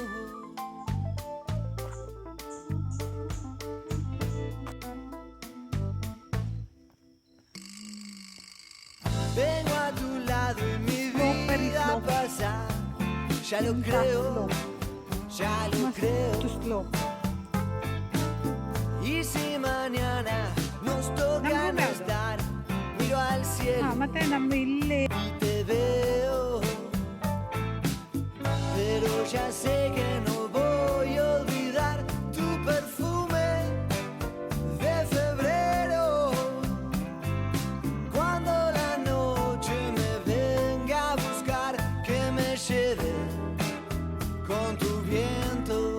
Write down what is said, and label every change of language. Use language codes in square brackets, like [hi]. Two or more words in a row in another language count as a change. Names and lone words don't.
[es] Vengo a tu lado y mi vida pasa. Ya lo creo, ya lo creo. Y si mañana nos toca no estar, miro al cielo [kn] ಮತ್ತೆ ನಮ್ಮ ಇಲ್ಲಿ [es] y te veo. Pero ya sé que no voy a olvidar tu perfume de febrero. Cuando la noche me venga a buscar, que me lleve con tu viento.